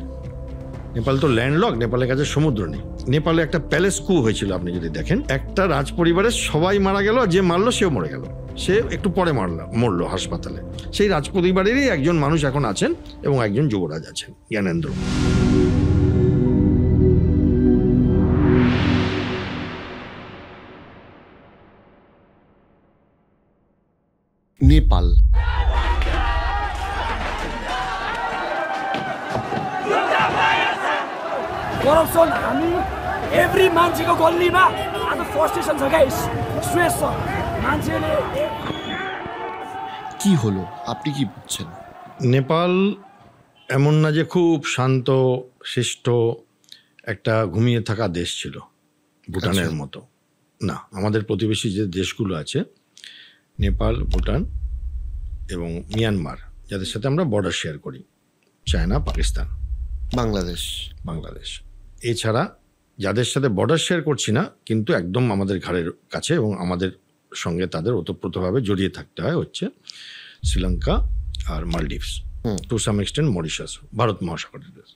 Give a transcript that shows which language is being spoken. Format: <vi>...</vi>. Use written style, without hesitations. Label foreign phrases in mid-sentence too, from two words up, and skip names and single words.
<bn>নেপাল তো ল্যান্ডলক, নেপালের কাছে সমুদ্র নেই। নেপালে একটা</bn> <en>palace coup</en> <bn>হয়েছিল, আপনি যদি দেখেন একটা রাজ পরিবারের সবাই মারা গেল, যে মারলো সেও মরে গেল, সে একটু পরে মরলো হাসপাতালে। সেই রাজ পরিবারেরই একজন মানুষ এখন আছেন এবং একজন যুবরাজ আছেন, জ্ঞানেন্দ্র।</bn> <ne>नेपाल करप्सन हामी एभ्री मान्छेको गल्लीमा आज फ्रस्ट्रेसन छ गाइस, स्ट्रेस छ मान्छेले।</ne> <bn>কি হলো, আপনি কি বুঝছেন? নেপাল এমন না যে খুব শান্ত শিষ্ট একটা ঘুমিয়ে থাকা দেশ ছিল ভুটানের মতো না। আমাদের প্রতিবেশী যে দেশগুলো আছে, নেপাল, ভুটান এবং মিয়ানমার, যাদের সাথে আমরা</bn> <en>border share</en> <bn>করি, চায়না, পাকিস্তান, বাংলাদেশ, এছাড়া যাদের সাথে</bn> <en>border share</en> <bn>করছি না কিন্তু একদম আমাদের ঘাড়ের কাছে এবং আমাদের সঙ্গে তাদের ওতপ্রোতভাবে জড়িয়ে থাকতে হয়, হচ্ছে শ্রীলঙ্কা আর মালদ্বীপস,</bn> <en>to some extent</en> <bn>মরিশাস, ভারত মহাসাগরের দেশ।</bn>